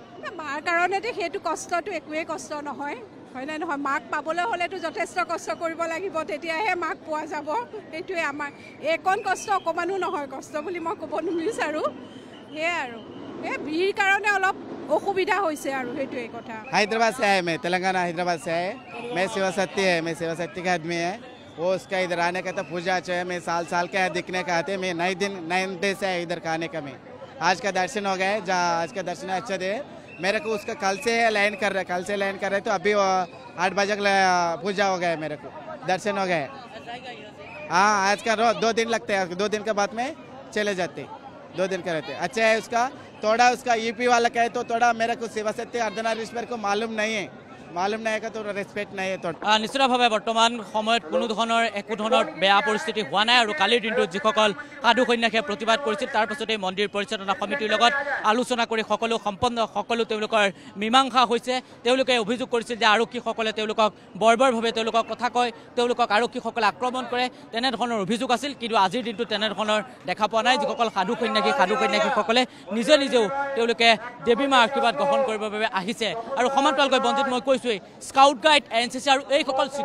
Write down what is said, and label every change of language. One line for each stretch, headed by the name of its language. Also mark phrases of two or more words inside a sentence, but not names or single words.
Assamese: মাৰ কাৰণেতো সেইটো কষ্টটো একোৱেই কষ্ট নহয় হয়নে নহয় মাক পাবলৈ হ'লেতো যথেষ্ট কষ্ট কৰিব লাগিব তেতিয়াহে মাক পোৱা যাব সেইটোৱে আমাৰ এইকণ কষ্ট অকণমানো নহয় কষ্ট বুলি মই ক'ব নিবিচাৰোঁ সেয়াই আৰু এই ভিৰ কাৰণে অলপ অসুবিধা হৈছে আৰু সেইটোৱে কথা
Hindi: हैदराबाद से आए मैं तेलंगाना हैदराबाद से आए मैं शिवा शक्ति है मैं शिवा शक्ति का आदमी है वो उसका इधर आने का तो पूजा चाहिए मैं साल के दिखने का आते मैं 9 दिन से है इधर का आने का मैं आज का दर्शन हो गए जहाँ आज का दर्शन अच्छा दे मेरे को उसका कल से लाइन कर रहे तो अभी 8 बजे पूजा हो गया मेरे को दर्शन हो गए हाँ आज का 2 दिन लगते हैं 2 दिन के बाद में चले जाते 2 दिन का रहते अच्छा है उसका थोड़ा उसका ईपी वाला कहे तो थोड़ा मेरे को शिवा शक्ति अर्धनारीश्वर को मालूम नहीं है तो रेस्पेक्ट नहीं है
Assamese: নিশ্চিতভাৱে বৰ্তমান সময়ত কোনো ধৰণৰ একো ধৰণৰ বেয়া পৰিস্থিতি হোৱা নাই আৰু কালিৰ দিনটোত যিসকল সাধু সন্যাসীয়ে প্ৰতিবাদ কৰিছিল তাৰ পাছতে মন্দিৰ পৰিচালনা সমিতিৰ লগত আলোচনা কৰি সকলো তেওঁলোকৰ মীমাংসা হৈছে তেওঁলোকে অভিযোগ কৰিছিল যে আৰক্ষীসকলে তেওঁলোকক বৰ্বৰভাৱে তেওঁলোকক কথা কয় তেওঁলোকক আৰক্ষীসকলে আক্ৰমণ কৰে তেনেধৰণৰ অভিযোগ আছিল কিন্তু আজিৰ দিনটোত তেনেধৰণৰ দেখা পোৱা নাই যিসকল সাধু সন্যাসীসকলে নিজেও তেওঁলোকে দেৱী মাৰ আশীৰ্বাদ গ্ৰহণ কৰিবৰ বাবে আহিছে আৰু সমান্তৰালকৈ বঞ্জিত মই
English: scout guide
Assamese: এনচিচি আৰু এইসকল